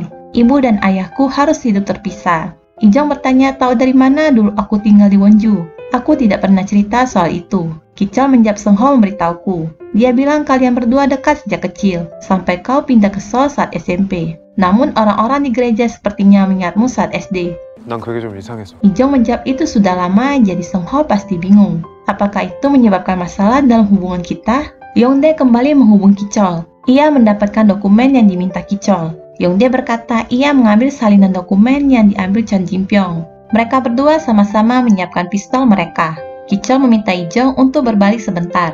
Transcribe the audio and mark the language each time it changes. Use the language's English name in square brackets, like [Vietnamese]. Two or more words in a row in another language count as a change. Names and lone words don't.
[Indonesian] Ibu dan ayahku harus hidup terpisah. Lee-jong bertanya, tahu dari mana dulu aku tinggal di Wonju? Aku tidak pernah cerita soal itu. Ki-chol menjawab, Seung-ho memberitahuku. Dia bilang kalian berdua dekat sejak kecil, sampai kau pindah ke Seoul saat SMP. Namun orang-orang di gereja sepertinya mengingatmu saat SD. [Korean] 난 그게 좀 이상해서. [Indonesian] Lee-jong menjawab itu sudah lama, jadi Seung-ho pasti bingung. Apakah itu menyebabkan masalah dalam hubungan kita? Yongdae kembali menghubungi Ki-chol. Ia mendapatkan dokumen yang diminta Ki-chol. Yongdae berkata ia mengambil salinan dokumen yang diambil Chon Jin-pyong. Mereka berdua sama-sama menyiapkan pistol mereka. Ki-chol meminta Lee-jong untuk berbalik sebentar.